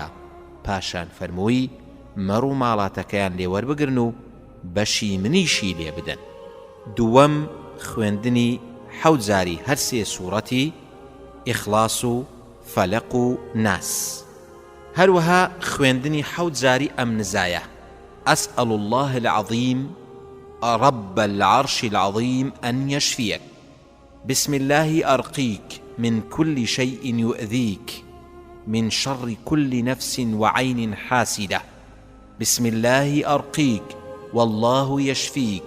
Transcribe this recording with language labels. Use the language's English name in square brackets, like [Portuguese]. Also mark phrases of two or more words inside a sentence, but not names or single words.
[Central Kurdish] پاشان فەرمووی مەڕ و ماڵاتەکەیان لێوەربگرن و بەشی منیشی لێ بدەن. دووەم خوێندنی 7 جاری هەر سێ سوورەتی ئیخلاس و فەلەق و ناس، هەروەها خوێندنی 7 جاری ئەم نزایە [Arabic] أسأل الله العظيم رب العرش العظيم أن يشفيك، بسم الله أرقيك من كل شيء يؤذيك، من شر كل نفس وعين حاسدة، بسم الله أرقيك والله يشفيك.